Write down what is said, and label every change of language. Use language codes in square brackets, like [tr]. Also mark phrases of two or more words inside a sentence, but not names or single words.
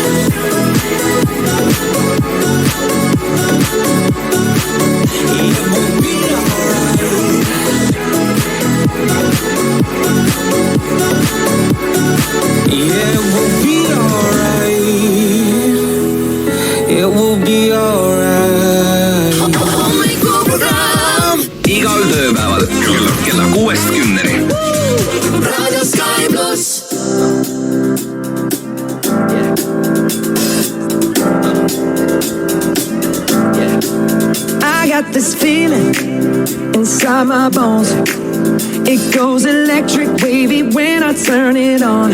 [en] It will be alright. Yeah, it will be alright. It will be alright. [et] Igal tööpäeval kella 6-10. Raadio Sky Pluss. [en] I got this feeling inside my bones. It goes electric wavy when I turn it on.